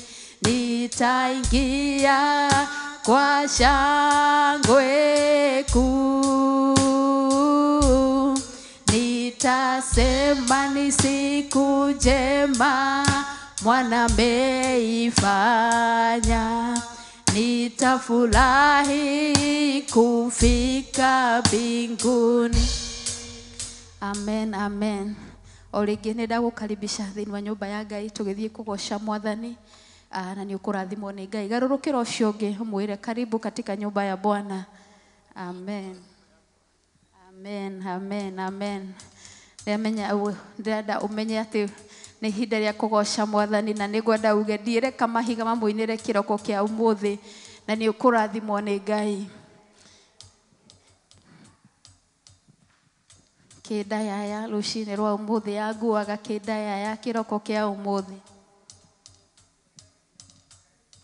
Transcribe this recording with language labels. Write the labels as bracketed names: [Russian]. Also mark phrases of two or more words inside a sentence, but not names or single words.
[Swahili] Nitaingia kwa shangwe kuu. Nitasema ni siku njema Bwana ameifanya. Nitafurahi kufika mbinguni. Amen, amen. [Kikuyu] Oringi nenda gukaribisha thiini wa nyumba ya Ngai tugithie kugoca Mwathani na ni ukurathimwo ni Ngai. Garurukira ucio ungi umwire [Swahili] karibu katika nyumba ya Bwana. [Kikuyu] Amen. Amen, amen, amen. Ndenda umenye ati ni ihinda ria kugoca Mwathani na nigwenda uge ndiire kamahiga mamuinire kiroko kia umuthi na ni ukurathimwo ni Ngai. Kĩndayaya rũcinĩ rwa ũmũthĩ yanguaga kĩndayaya kĩroko kĩa ũmũthĩ.